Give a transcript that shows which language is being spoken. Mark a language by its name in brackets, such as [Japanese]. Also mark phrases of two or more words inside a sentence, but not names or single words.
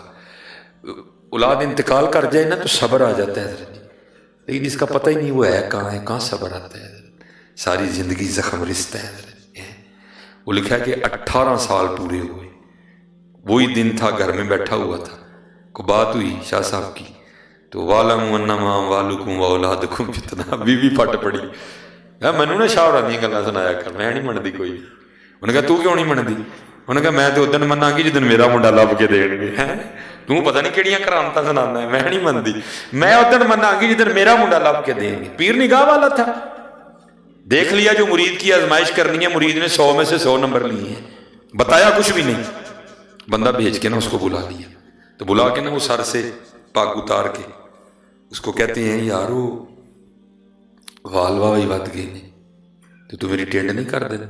[Urdu] اولاد انتقال کر جائے نا تو صبر آ جاتا ہے حضرت جی، لیکن اس کا پتہ ہی نہیں وہ ہے کہاں صبر آتا ہے حضرت. ساری زندگی زخم رستا ہے حضرت. وہ لکھا ہے کہ 18 سال پورے ہوئے. وہی دن تھا، گھر میں بیٹھا ہوا تھا، کو بات ہوئی شاہ صاحب کی، تو [Arabic] وَعْلَمُوا أَنَّمَا أَمْوَالُكُمْ وَأَوْلَادُكُمْ فِتْنَةٌ. [Urdu] بیوی پھٹ پڑی. [Punjabi] مینوں نے شاہ ہوراں دیاں گلاں سنایا کر، میں نہیں منتی کوئی. انہوں نے کہا تو کیوں نہیں منتی؟ انہوں نے کہا میں تو ادن مناں گی جدن میرا منڈا لب کے دین گے. تو پتہ نہیں کہڑیاں کرامتاں سنانا ہے، میں نہیں منتی. میں ادن مناں گی جدن میرا منڈا لب کے دیں گے. [Urdu] پیر نگاہ والا تھا. دیکھ لیا جو مرید کی آزمائش کرنی ہے، مرید نے 100 میں سے 100 نمبر لیے ہیں. بتایا کچھ بھی نہیں، بندہ بھیج کے نا اس کو بلا لیا. تو بلا کے نا وہ سر سے پاک اتار کے اس کو کہتے ہیں [Punjabi] یارو وال واہ ود گئے نے تو تو میری ٹینڈ نہیں کر دیتا.